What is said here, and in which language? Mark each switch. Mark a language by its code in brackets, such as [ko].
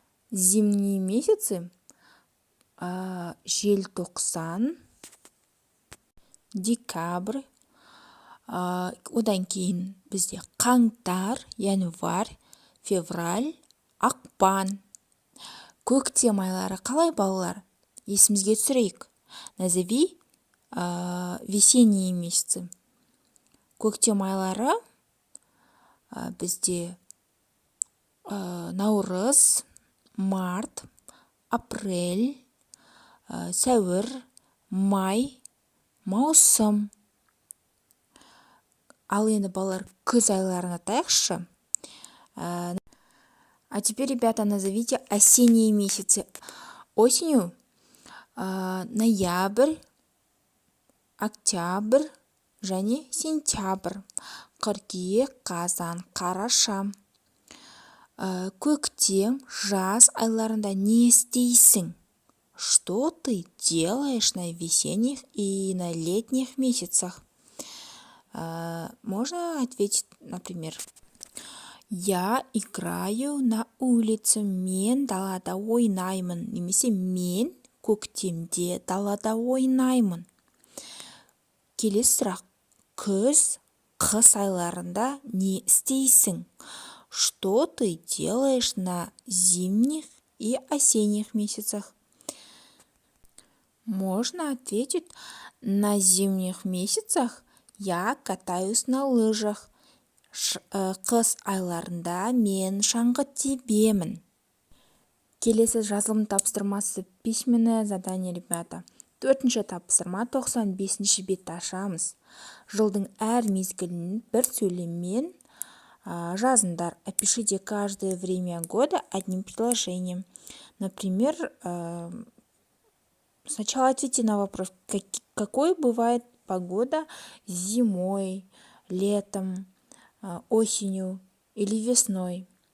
[ru] Зимние месяцы [kk] желтоқсан, декабрь, одан кейін бізде қаңтар, январь, февраль, ақпан. Көктем айлары қалай, балалар? Есімізге түсірейік. [ru] Назови весенние месяцы. [kk] Көктем айлары бізде наурыз, март, апрель, сәуір, май, маусым. Ал енді балалар күз айларын атайықшы. [ru] А теперь, ребята, назовите осенние месяцы. Осенью ноябрь, октябрь және сентябрь. [kk] Қыркүйек, қазан, қараша. Көктем, жаз айларында не істейсің? [ru] Что ты делаешь на весенних и на летних месяцах? Можно ответить, например: я играю на улице, [kk] мен далада ойнаймын. Немесе мен көктемде далада ойнаймын. Келесі сұрақ. Күз, қыс айларында не істейсің? [ru] Что ты делаешь на зимних и осенних месяцах? Можно ответить: на зимних месяцах я катаюсь на лыжах. [kk] Қыс айларында мен шаңғы тебемін. Келесі жазылым тапсырмасы [ru] письменное задание, ребята. [kk] Төртінші тапсырма 95-ші бетті ашамыз. Жылдың әр мезгілін бір сөйлеммен жазыңдар. [ru] Опишите каждое время года одним предложением. Например, сначала ответьте на вопрос, какой бывает погода зимой, летом, осенью или весной.